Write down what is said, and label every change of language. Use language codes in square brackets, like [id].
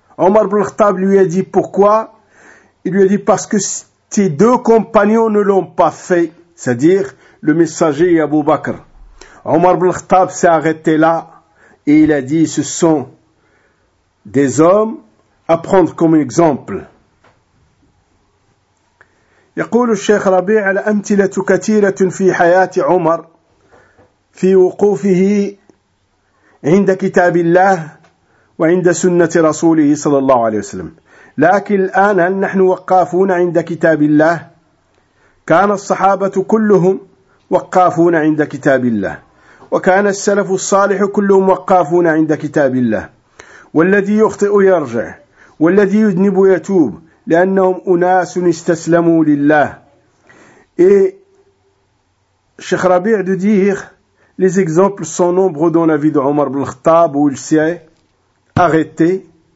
[fr] Omar ibn Khattab lui a dit pourquoi? Il lui a dit parce que tes deux compagnons ne l'ont pas fait, c'est-à-dire le messager Abu Bakr. Omar ibn Khattab s'est arrêté là et il a dit, ce sont des hommes à prendre comme exemple. [ar] يقول الشيخ ربيع الأمثلة كثيرة في حياة عمر في وقوفه عند كتاب الله وعند سنة رسوله صلى الله عليه وسلم. لكن الآن هل نحن وقافون عند كتاب الله؟ كان الصحابة كلهم وقافون عند كتاب الله، وكان السلف الصالح كلهم وقافون عند كتاب الله، والذي يخطئ يرجع، والذي يذنب يتوب، لأنهم أناس استسلموا لله. [fr] الشيخ ربيع دو دير les exemples sont nombreux dans la vie de Omar ibn Khattab où il s'est arrêté